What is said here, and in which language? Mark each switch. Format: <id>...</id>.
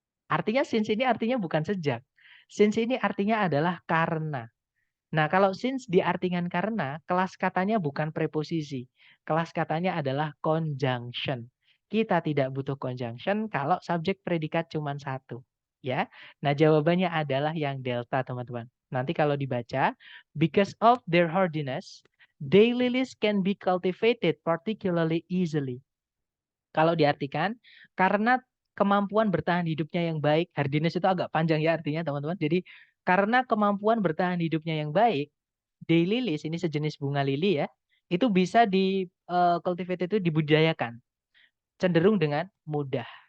<id>Artinya since ini artinya bukan sejak. Since ini artinya adalah karena. Nah, kalau since diartikan karena, kelas katanya bukan preposisi. Kelas katanya adalah conjunction. Kita tidak butuh conjunction kalau subjek predikat cuma satu. Ya. Nah, jawabannya adalah yang delta, teman-teman. Nanti kalau dibaca,</id> <en>because of their hardiness, daylilies can be cultivated particularly easily.</en> <id>Kalau diartikan, karena kemampuan bertahan hidupnya yang baik, hardiness itu agak panjang ya artinya, teman-teman. Jadi, karena kemampuan bertahan hidupnya yang baik, daylilies ini sejenis bunga lili ya, itu bisa di cultivate itu dibudidayakan, cenderung dengan mudah.</id>